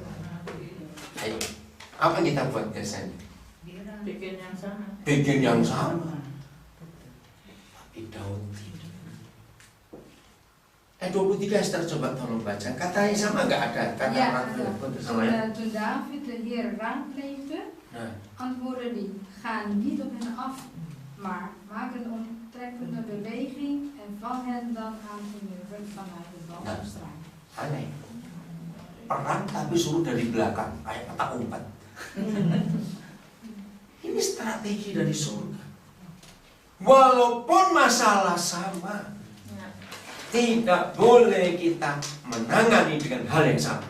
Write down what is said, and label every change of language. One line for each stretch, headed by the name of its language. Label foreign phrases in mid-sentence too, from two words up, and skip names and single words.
Indonesian: Ayo, apa kita buat biasanya? Bikin yang sama. Bikin yang sama. Tapi Daud tidak. 23 Esther, coba tolong baca. Katanya sama nggak ada? Kata
Dutch: Ja,
Indonesian: Raflihkan sama ya.
Dutch: toen David de Heer raadpleegde,
Indonesian: Nah,
Dutch: antwoordde hij: ga niet op hen af, maar maak een onttrekkende beweging en val hen dan aan hun rug vanuit de balkstraat.
Indonesian: aneh. Perang tapi suruh dari belakang, kayak kata umpat. Ini strategi dari surga. Walaupun masalah sama, tidak boleh kita menangani dengan hal yang sama.